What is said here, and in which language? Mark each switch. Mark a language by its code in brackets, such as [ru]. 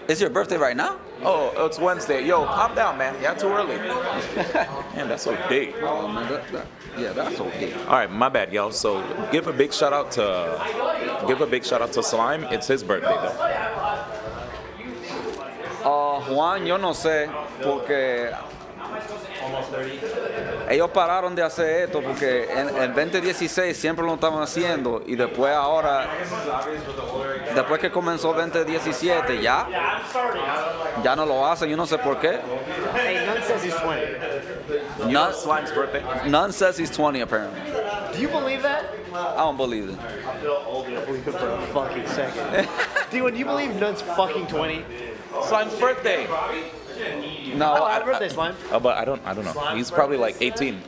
[en] Is your birthday right now? Oh, it's Wednesday. Yo, calm down, man. Yeah, too early. Man, that's so deep. Oh, man, yeah, that's okay. All right, my bad, y'all. So give a big shout out to Slime. It's his birthday though. [es] Juan, yo no sé, porque ellos pararon de hacer esto porque en 2016 siempre lo estaban haciendo y después ahora, después que comenzó 2017 ya no lo hacen, yo no sé por qué. [en] Hey, None says he's 20. Slime's birthday. None says he's 20 apparently. Do you believe that? I don't believe it. I feel old. I believe it for a fucking second. D1, do you believe Nune's fucking 20? Slime's birthday. No, Happy birthday, Slime. But I don't know. He's probably like 18.